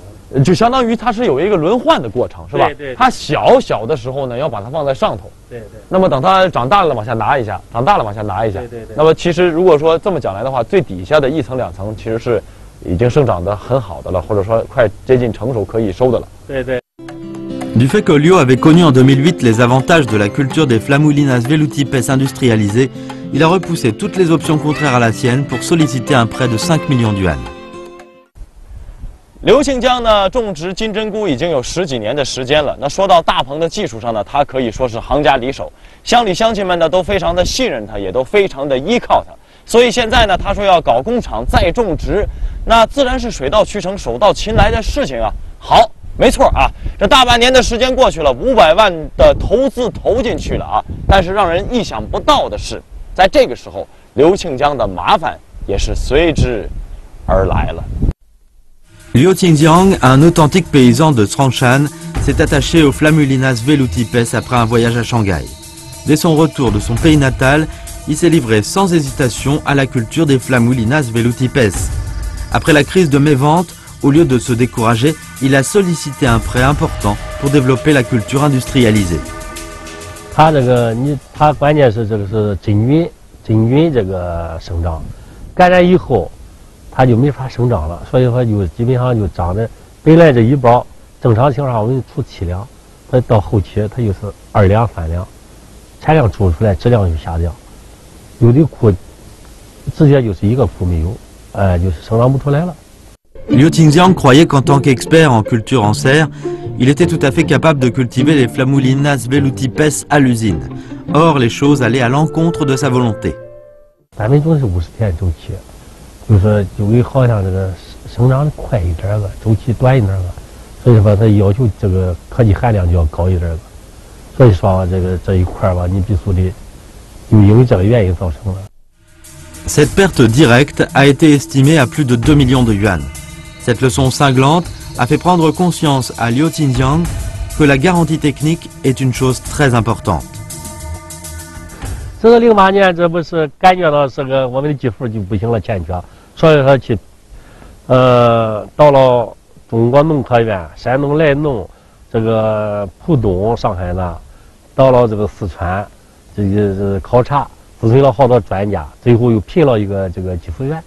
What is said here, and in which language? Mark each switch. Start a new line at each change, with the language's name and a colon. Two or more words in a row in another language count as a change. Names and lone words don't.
Chinese: 就相当于它是有一个轮换的过程，是吧？对。它小的时候呢，要把它放在上头。对。那么等它长大了往下拿一下，长大了往下拿一下。对。那么其实如果说这么讲来的话，最底下的1层2层其实是已经生长得很好的了，或者说快接近成熟可以收的了。对。
French: Du fait que Liu avait connu en 2008 les avantages de la culture des Flamulinas velutipes industrialisées, il a repoussé toutes les options contraires à la sienne pour solliciter un prêt de 5 millions d'yuan.
Chinese: 刘庆江呢，种植金针菇已经有10几年的时间了。那说到大棚的技术上呢，他可以说是行家里手，乡里乡亲们呢都非常的信任他，也都非常的依靠他。所以现在呢，他说要搞工厂再种植，那自然是水到渠成、手到擒来的事情啊。好，没错啊，这大半年的时间过去了，500万的投资投进去了啊。但是让人意想不到的是，在这个时候，刘庆江的麻烦也是随之而来了。
French: Liu Qingjiang, un authentique paysan de Zhongshan, s'est attaché aux Flamulinas velutipes après un voyage à Shanghai. Dès son retour de son pays natal, il s'est livré sans hésitation à la culture des Flamulinas velutipes. Après la crise de mévente, au lieu de se décourager, il a sollicité un prêt important pour développer la culture industrialisée.
Chinese: 它关键是这个是真菌这个生长，感染以后。它就没法生长了，所以说就基本上就长得，本来这一包正常情况下我们出7两，它到后期它就是2两3两，产量出来质量就下降，有的库直接就是一个库没有，就是生长不出来了。
French: Liu Qingjiang croyait qu'en tant qu'expert en culture en serre, Il était tout à fait capable de cultiver les Flammulinas velutipes à l'usine. Or, les choses allaient à l'encontre de sa volonté.
Chinese: 咱们都是50天周期，就是有的好像这个生长快一点个，周期短一点个，所以说它要求这个科技含量就要高一点个。所以说这一块吧，你必须得，就因为这个原因造成了。
French: Cette perte directe a été estimée à plus de 2 millions de yuan. Cette leçon cinglante a fait prendre conscience à Liu Qingjiang que la garantie technique est une chose très importante.
Chinese: 这个08年，这不是感觉到这个我们的技术就不行了，欠缺，所以说去，到了中国农科院、山东莱农、这个浦东、上海呢，到了这个四川，这考察，咨询了好多专家，最后又聘了一个这个技术员。